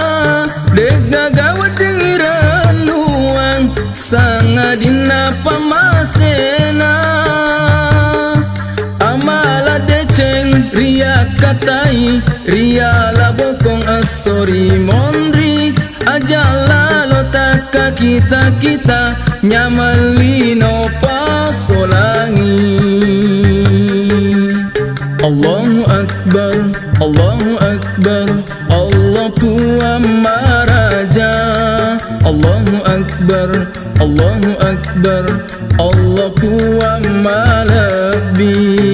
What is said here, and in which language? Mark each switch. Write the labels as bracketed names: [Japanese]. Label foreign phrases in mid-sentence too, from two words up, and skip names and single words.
[Buginese] Degagawa dengiran nuang sangadina pamasena. Amala deceng ria katai ria labokong asori mondri. Ajala lotaka kita nyamalino pasolangi. [Arabic] الله أكبر، الله أكبر, [Buginese] Allah tua maraja. [Arabic] الله أكبر، الله أكبر, [Buginese] Allah tua malabi.